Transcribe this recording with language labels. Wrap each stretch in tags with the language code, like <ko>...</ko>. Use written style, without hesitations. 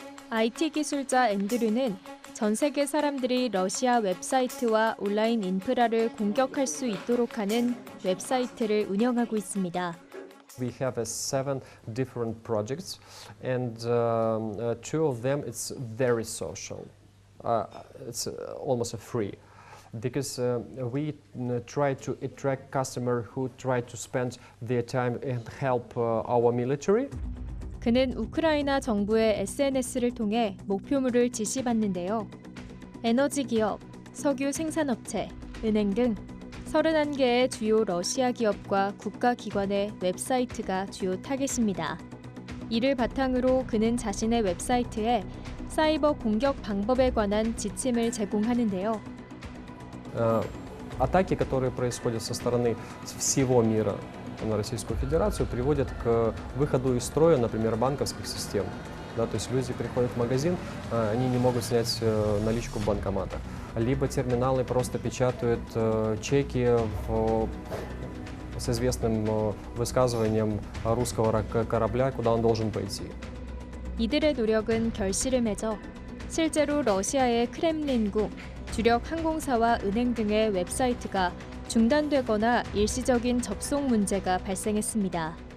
<ko>IT 기술자 앤드류는 전 세계 사람들이 러시아 웹사이트와 온라인 인프라를 공격할 수 있도록 하는 웹사이트를 운영하고 있습니다.</ko> <en>We have 7 different projects, and 2 of them it's very social. It's almost free, because we try to attract customers who try to spend their time and help our military.</en> <ko>그는 우크라이나 정부의 SNS를 통해 목표물을 지시받는데요. 에너지 기업, 석유 생산업체, 은행 등 31개의 주요 러시아 기업과 국가기관의 웹사이트가 주요 타겟입니다. 이를 바탕으로 그는 자신의 웹사이트에 사이버 공격 방법에 관한 지침을 제공하는데요.</ko> <ru>Атаки, которые происходят со стороны всего мира на Российскую Федерацию, приводят к выходу из строя, например, банковских систем. Да, то есть люди приходят в магазин, они не могут снять наличку в банкоматах. Либо терминалы просто печатают чеки с известным высказыванием русского корабля, куда он должен пойти.</ru> <ko>이들의 노력은 결실을 맺어 실제로 러시아의 크렘린궁, 주력 항공사와 은행 등의 웹사이트가 중단되거나 일시적인 접속 문제가 발생했습니다.</ko>